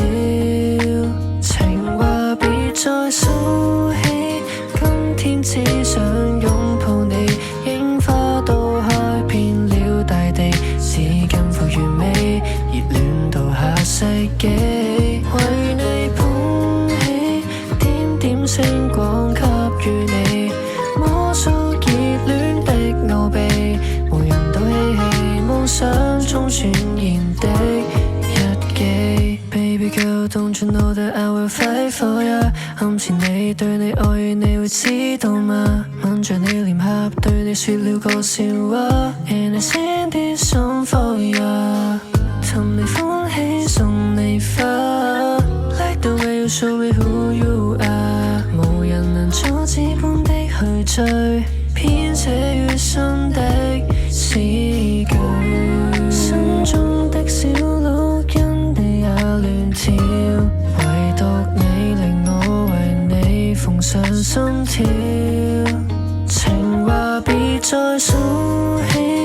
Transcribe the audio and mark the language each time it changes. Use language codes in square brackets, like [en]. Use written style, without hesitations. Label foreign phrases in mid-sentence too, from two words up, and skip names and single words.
[yue] 情話別再數起，今天只想擁抱你，櫻花都開遍了大地，是近乎完美，熱戀到下世紀，為你捧起點點星光給予你，摸索熱戀的奧秘，無人都嬉戲夢想中傳言的日記。 [en] Baby girl don't you know that I will fight for you， [yue] 暗示你對你愛意你會知道嗎？吻着你臉頰對你說了個笑話 [en] And I sing this song for you， [yue] 氹你歡喜送你花 [en] Like the way you show me who you are， [yue] 無人能阻止般的去追，編寫於心的詩句，心中的小鹿因你也亂跳，唯獨你令我為你縫上心跳，情話別再數起，